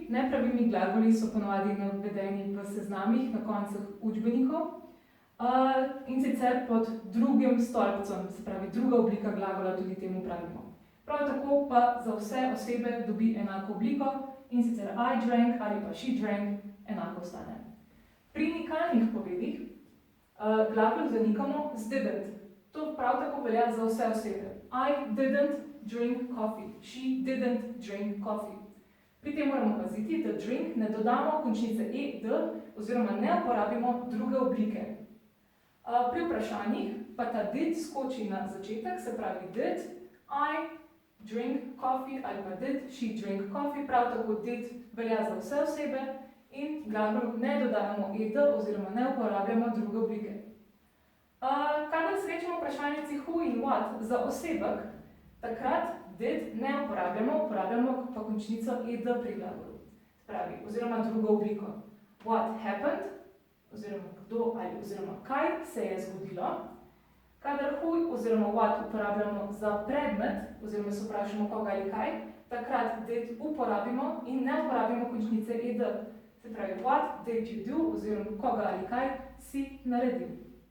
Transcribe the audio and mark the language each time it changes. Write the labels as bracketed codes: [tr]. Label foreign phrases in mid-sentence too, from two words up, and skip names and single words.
[sl] Nepravilni glagoli so ponavadi navedeni v seznamih na koncih učbenikov. In sicer pod drugim stolpcem, se pravi druga oblika glagola, tudi temu pravimo. Prav tako pa za vse osebe dobi enako obliko in sicer [en] I drank [sl] ali pa [en] she drank [sl] enako ostane. Pri nikalnih povedih glagol zanikamo z didn't. To prav tako velja za vse osebe. [en] I didn't drink coffee, she didn't drink coffee. [sl] Pri tem moramo paziti, da drink ne dodamo končnice ed oziroma ne uporabimo druge oblike. Pri vprašanjih pa ta did skoči na začetek, se pravi [en] did I drink coffee [sl] ali pa [en] did she drink coffee, [sl] prav tako did velja za vse osebe in glagolu ne dodajamo ed oziroma ne uporabljamo druge oblike. Kadar srečamo vprašalnici who in what za osebek, takrat did ne uporabljamo pa končnico ed pri glagolu. Pravi, oziroma drugo obliko. [en] What happened, [sl] oziroma kdo ali oziroma kaj se je zgodilo. Kadar who oziroma what uporabljamo za predmet, oziroma se vprašamo koga ali kaj, takrat did uporabimo in ne uporabimo končnice ed. Se pravi, [en] what did you do, [sl] oziroma koga ali kaj si naredil.